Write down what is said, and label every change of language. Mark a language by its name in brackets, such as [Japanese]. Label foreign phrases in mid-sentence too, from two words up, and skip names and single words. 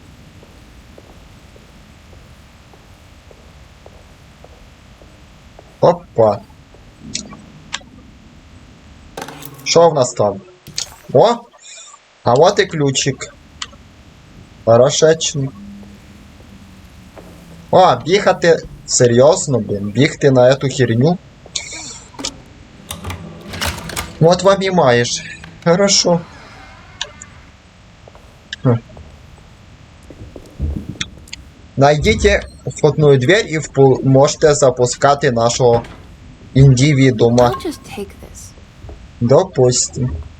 [Ukrainian] Опа. Що в нас там? О! А вот і ключик. Хорошечно. О, бігати. Серйозно, блін, бігти [Russian] на эту херню. [Ukrainian] Вот вам і маєш. [Russian] Хорошо. Найдите входную дверь и можете [Ukrainian] запускати нашого індивідума. [English] I'll just take this. [Russian] Допустим.